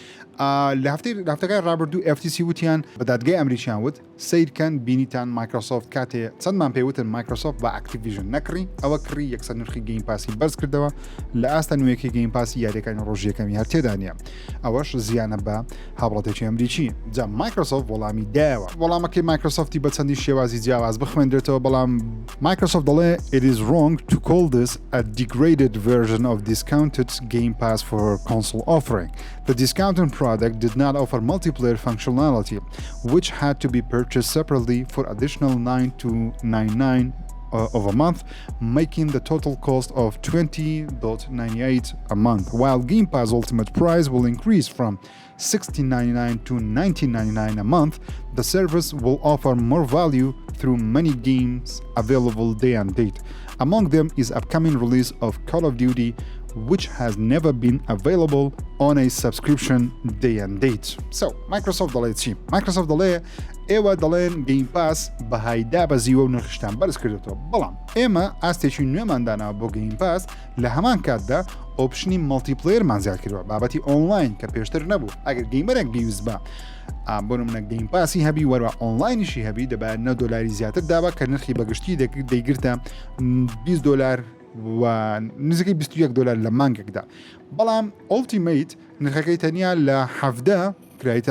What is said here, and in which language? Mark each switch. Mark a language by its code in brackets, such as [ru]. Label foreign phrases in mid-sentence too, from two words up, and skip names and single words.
[ckb] لە هەفتەکە ڕابردوو FTC وتیان بە دادگای ئەمریکیان وت سیرکەن بینیتان مایکرۆسۆفت کاتێ چەندمان پێوتن مایکرۆسۆفت بە ئاکتیڤیژن نەکڕی ئەوە کڕی یەکسەر نرخی گەیم پاسی بەرز کردەوە لە ئاستا نوێیەکی گەیم پاسی یاریەکانی ڕۆژیەکەمی هەر تێدانە ئەوەش زیانە بە هاوڵاتێکی ئەمریکی جا مایکرۆسۆفت وەڵامی دایەوە وەڵامەکەی مایکرۆسۆفتی بە چەندی شێوازی جیاواز بخوێندرێتەوە بەڵام مایکرۆسۆفت دەڵێ [en] it is wrong to call this a degraded version of discounted Game Pass for console offering. The discounted product did not offer multiplayer functionality, which had to be purchased separately for additional $9.99 of a month, making the total cost of $20.98 a month, while Game Pass Ultimate price will increase from $16.99 to $19.99 a month. The service will offer more value through many games available day and date. Among them is upcoming release of Call of Duty which has never been available on a subscription day and date. [ckb] So Microsoft دەڵێت چی؟ Microsoft دەڵێ ئێوە دەڵێن گەیم پاس بەهایدا بەزیوە و نرخشتان بەرز کردێتەوە، بەڵام ئێمە ئاستێکی نوێمانداناوە بۆ گەیم پاس لە هەمان کاتدا [en] option multiplayer [ckb] زیاد کردووە بابەتی ئۆنلاین کە پێشتر نەبوو. ئەگەر گەیمەرێک بیویست بە بۆ نمونە گەیم پاسی هەبی وەروە ئۆنلاینیشی هەبی دەبێت $9 زیاتر دابە کە نرخی بەگشتی دەیگرتە $20 و نزیکەی $21 لە مانگێکدا، بەڵام ئۆلتیمەیت نرخەکەی تەنیا لە 17 کرایتە